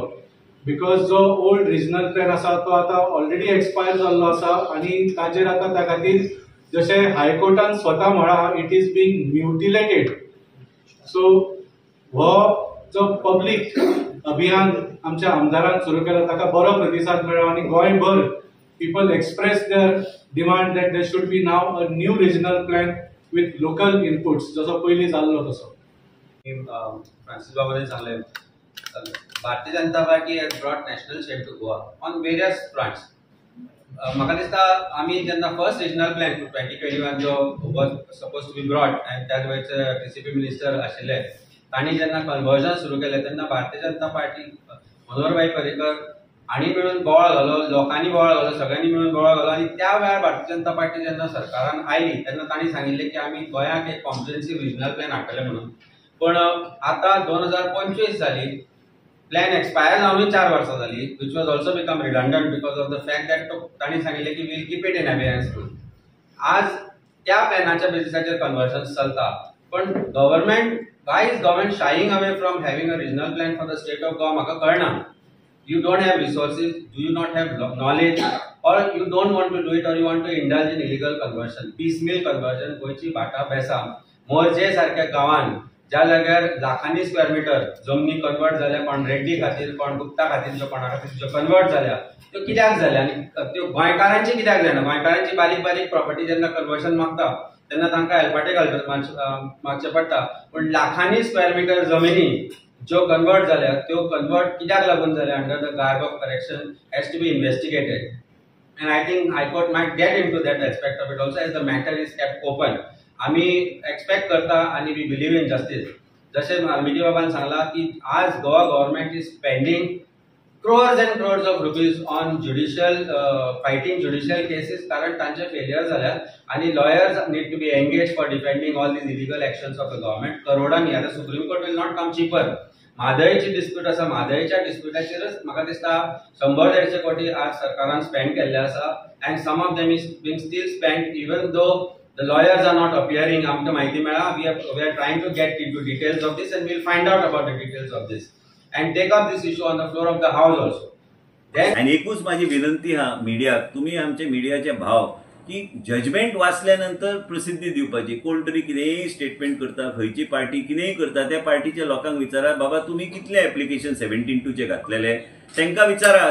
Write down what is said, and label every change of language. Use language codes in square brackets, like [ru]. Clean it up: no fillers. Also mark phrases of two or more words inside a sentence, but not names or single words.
[kok] बिकॉज जो [en] old regional plan [kok] आसा तो आता [en] already expire [kok] जाल्लो आसा आणि ताचेर आता त्या खातीर जशें हायकोर्टान स्वता म्हळा [en] it is being mutilated. [kok] सो हो जो पब्लीक अभियान आमच्या आमदारान सुरू केलो ताका बरो प्रतिसाद मेळ्ळो आणि गोंयभर [en] people express their demand that there should be now a new regional plan with local inputs [kok] जसो पयलीं जाल्लो तसो. फ्रांसीस बाबाने सांगलें [en] भारतीय जनता पार्टी has brought national change to Goa on various fronts. [kok] म्हाका दिसता आमी जेन्ना [en] first regional plan [kok] 2021 जो [en] was supposed to be brought and [kok] त्या वेळेचे TCP मिनिस्टर आशिल्ले तांणी जेन्ना कन्वर्जन सुरू केलें तेन्ना भारतीय जनता पार्टी मनोहरभाई पर्रीकर आणि मिळून बोवाळ घालो, लोकांनी बोवाळ घालो, सगळ्यांनी मिळून बोवाळ घालो आणि त्या वेळार भारतीय जनता पार्टी जेन्ना सरकारान आयली तेन्ना तांणी सांगिल्लें की आमी गोंयाक एक [en] comprehensive regional plan [kok] हाडटले म्हणून. पण आता 2025 जाली, [en] plan expire [kok] जावनूय 4 वर्सां जाली, [en] which was also become redundant because of the fact that [kok] तांणी सांगिल्लें की [en] will keep it in abeyance. [kok] आज त्या प्लॅनाच्या बेसिसाचेर कन्वर्जन चलता. [en] पण why is government shying away from having a regional plan for the state of Goa [kok] म्हाका कळना. [en] You don't have resources, do you not have knowledge, or you don't want to do it, or you want to indulge in illegal conversion, piecemeal conversion. [kok] गोयची भाटा बेसा मोरजे सारख्या गांवान ज्या जाग्यार लाखांनी [en] square meter [kok] जमनी कन्वर्ट जाल्या, कोण रेड्डी खातीर, कोण गुप्ता खातीर, जो कोणा खातीर ज्यो कन्वर्ट जाल्या त्यो कित्याक जाल्या आनी त्यो गोंयकारांची कित्याक जायना. गोंयकारांची बारीक बारीक प्रॉपर्टी जेन्ना कन्वर्शन मागता तेन्ना तांकां हेल्पाटे मागचें पडटा. पण लाखांनी [en] square meter [kok] जमिनी जो कन्वर्ट जाल्या त्यो कन्वर्ट कित्याक लागून जाल्या [en] under the garb of correction has to be investigated. and I think High Court might get into that aspect of it also as the matter is kept open. [kok] आमी एक्सपेक्ट करता आणि [en] we believe in justice. [kok] जशें मिटी बाबान सांगला की आज [en] Goa government is spending crores and crores of rupees on fighting judicial cases [kok] कारण तांचे फेलियर जाल्यात आणि [en] lawyers need to be engaged for defending all these illegal actions of the government. [kok] करोडांनी आता [en] सुप्रीम कोर्ट will not come cheaper. [kok] म्हादयची डिस्प्यूट आसा, म्हादयच्या डिस्प्यूटाचेरच म्हाका दिसता 100-150 कोटी आज सरकारान स्पेंड केल्ले आसा [en] and some of them is being still spent even though The lawyers are not appearing. [kok] आमकां माहिती मेळ्ळा. [en] We are trying to get into details of this, and we'll find out about the details of this and take up this issue on the floor of the house also. [mr] आणि एकूच माझी विनंती हा मिडियाक, तुम्ही आमचे मिडियाचे भाव की जजमेंट वाचल्यानंतर प्रसिद्धी दिवपाची. [kok] कोण तरी कितेंय स्टेटमेंट करता, खंयची पार्टी कितेंय करता, त्या पार्टीच्या लोकांक विचारा बाबा तुम्ही कितले ऍप्लिकेशन 17(2) घातलेले, तांकां विचारा.